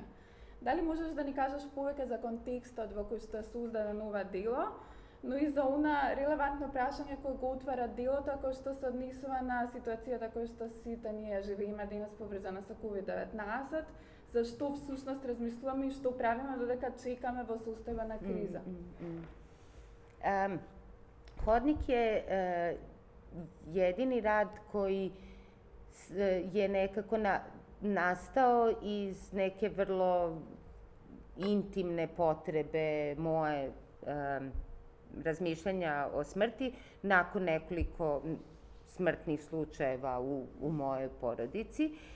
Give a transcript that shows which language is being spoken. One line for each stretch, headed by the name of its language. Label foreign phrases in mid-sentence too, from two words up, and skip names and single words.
Macedonian: Дали можеш да ни кажеш повеќе за контекстот во кој што е создадено ова дело, но и за она релевантно прашање кој го отвара делото, кој што се однесува на ситуацијата кој што сите ние живееме денес поврзана со COVID-19, зашто всушност размислуваме и што правиме додека чекаме во состојба на криза?
Serbian: Hodnik je jedini rad koji je nekako nastao iz neke vrlo intimne potrebe moje razmišljanja o smrti nakon nekoliko smrtnih slučajeva u mojoj porodici.